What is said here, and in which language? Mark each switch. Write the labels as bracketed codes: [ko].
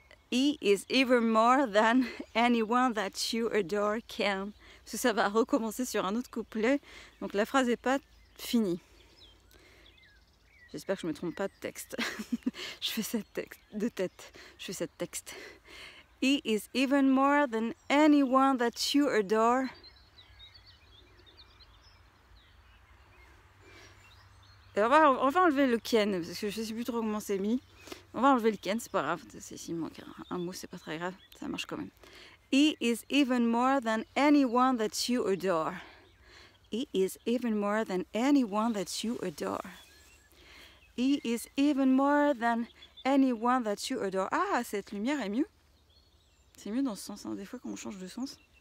[en] E is even more than anyone that you adore can. [fr] Parce que ça va recommencer sur un autre couplet, donc la phrase n'est pas finie. J'espère que je ne me trompe pas de texte. Je fais cette texte de tête. Je fais cette texte. [en] E is even more than anyone that you adore. [fr] Et on va enlever le ken, parce que je ne sais plus trop comment c'est mis. On va enlever le ken, c'est pas grave. S'il manque un mot, c'est pas très grave. Ça marche quand même. [en] E is even more than anyone that you adore. E is even more than anyone that you adore. E is even more than anyone that you adore. [fr] Ah, cette lumière est mieux. C'est mieux dans ce sens, hein. Des fois quand on change de sens.